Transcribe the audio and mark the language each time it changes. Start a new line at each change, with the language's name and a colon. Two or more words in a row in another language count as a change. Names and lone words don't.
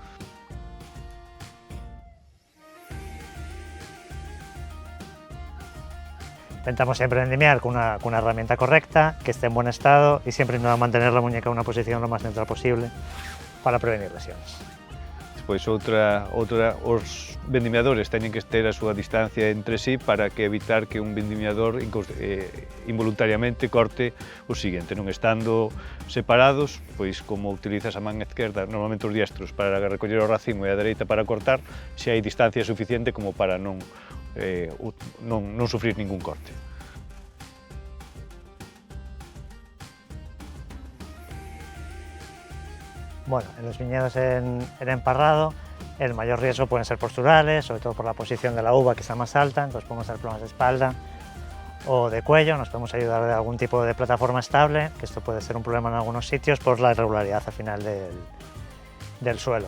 Spanish: Intentamos siempre vendimiar con una herramienta correcta, que esté en buen estado y siempre mantener la muñeca en una posición lo más neutral posible para prevenir lesiones.
Galician: Pois os vendimiadores teñen que ter a súa distancia entre sí para que evitar que un vendimiador involuntariamente corte o seguinte. Non estando separados, pois como utilizas a man esquerda, normalmente os diestros, para recoller o racimo e a dereita para cortar, se hai distancia suficiente como para non sufrir ningún corte.
Spanish: Bueno, en los viñedos en emparrado el mayor riesgo pueden ser posturales, sobre todo por la posición de la uva que está más alta, entonces podemos tener problemas de espalda o de cuello, nos podemos ayudar de algún tipo de plataforma estable, que esto puede ser un problema en algunos sitios por la irregularidad al final del suelo.